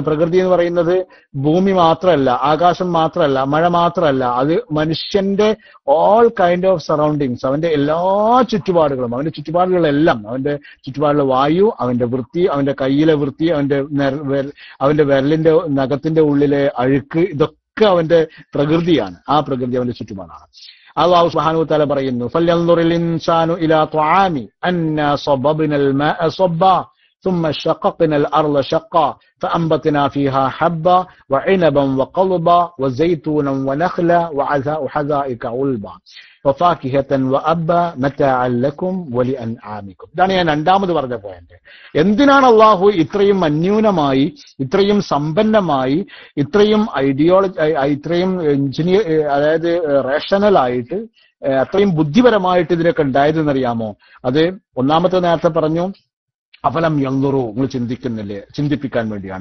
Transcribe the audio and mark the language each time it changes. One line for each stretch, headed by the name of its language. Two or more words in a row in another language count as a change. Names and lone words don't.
Malayalam: പ്രകൃതി എന്ന് പറയുന്നത് ഭൂമി മാത്രമല്ല, ആകാശം മാത്രമല്ല, മഴ മാത്രമല്ല, അത് മനുഷ്യന്റെ
English: all kind of surroundings,
Malayalam: അവന്റെ എല്ലാ ചുറ്റുപാടുകളും, അവന്റെ ചുറ്റുപാടുകളെല്ലാം, അവന്റെ ചുറ്റുപാടിലെ വായു, അവന്റെ വൃത്തി, അവന്റെ കയ്യിലെ വൃത്തി, അവന്റെ വിരലിന്റെ നഖത്തിന്റെ ഉള്ളിലെ അഴുക്ക്, ഇതൊക്കെ അവന്റെ പ്രകൃതിയാണ്. ആ പ്രകൃതി അവന്റെ ചുറ്റുപാടാണ്. അല്ലാഹു
Arabic: سبحانه وتعالى പറയുന്നു, فلينظر الإنسان إلى طعامه أنا صببنا الماء صبا ثم شققنا الأرض شقا فأنبتنا فيها حبا وعنبا وقلبا وزيتونا ونخلا وحدائق غلبا وفاكهة وأبا متاعا لكم ولأنعامكم.
Malayalam: ഇതാണ് ഞാൻ രണ്ടാമത് പറഞ്ഞ പോയിന്റ്. എന്തിനാണ് അള്ളാഹു ഇത്രയും അന്യൂനമായി, ഇത്രയും സമ്പന്നമായി, ഇത്രയും ഇത്രയും എഞ്ചിനീയർ, അതായത് റേഷണൽ ആയിട്ട്, അത്രയും ബുദ്ധിപരമായിട്ട് ഇതിനൊക്കെ ഉണ്ടായതെന്നറിയാമോ? അത് ഒന്നാമത്തെ നേരത്തെ പറഞ്ഞു,
Arabic: أفلم ينظروا,
Malayalam: നിങ്ങൾ ചിന്തിക്കുന്നില്ലേ, ചിന്തിപ്പിക്കാൻ വേണ്ടിയാണ്.